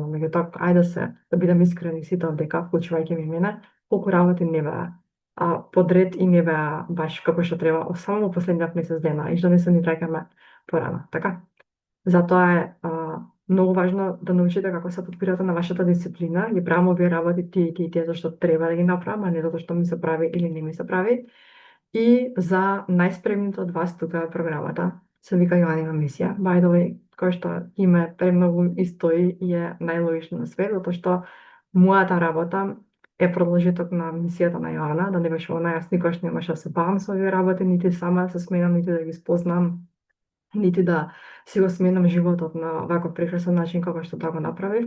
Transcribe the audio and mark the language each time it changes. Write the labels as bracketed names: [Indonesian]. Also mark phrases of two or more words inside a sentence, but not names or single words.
[Macedonian] Меѓутоа, ајде да бидам искрени сите дека, вклучувајќи ми мене, колку работи не беа подред и не беа баш како што треба, само во последниот месец дена, и што не се ни враќаме порано, така? Затоа е многу важно да научите како се подпирате на вашата дисциплина, ги правам овие работи тие зашто треба да ги направам, а не затоа што ми се прави или не ми се прави. И за најспремните од вас тука е програмата. Се вика Јоанина мисија. [English] By the way, [Macedonian] кој што име премногу и стои и е најлогично на свет, затоа што мојата работа е продолжеток на мисијата на Јоана, да не беше она, јас никош немаше да се бавам со овие работи, нити сама да се сменам, нити да ги спознам, нити да си го сменам животот на ваков прекрасен начин како што тоа го направив.